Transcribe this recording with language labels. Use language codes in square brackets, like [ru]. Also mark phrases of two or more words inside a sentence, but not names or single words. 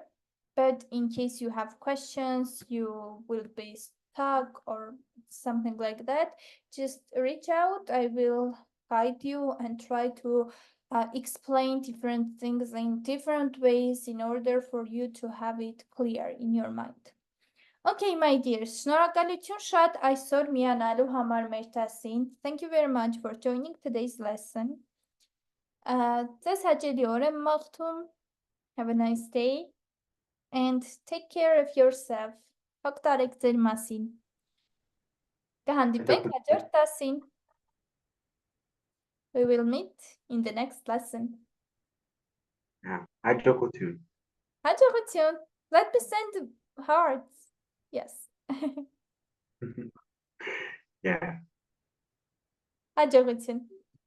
[en] But in case you have questions, you will be stuck or something like that, just reach out. I will guide you and try to explain different things in different ways in order for you to have it clear in your mind. Okay, my dears, [hy] շնորհակալություն շատ այսօր միանալու համար մեր դասին. [en] Thank you very much for joining today's lesson. [hy] Ձեզ հաճելի օր եմ մաղթում. [en] Have a nice day and take care of yourself. [hy] Հոգ տարեք ձեր մասին. Կհանդիպենք հաջորդ դասին. [en] We will meet in the next lesson. Yeah, [hy] hաջողություն. Հաջողություն. [en] Let me send hearts. Yes. Yeah. [hy] Հաջողություն.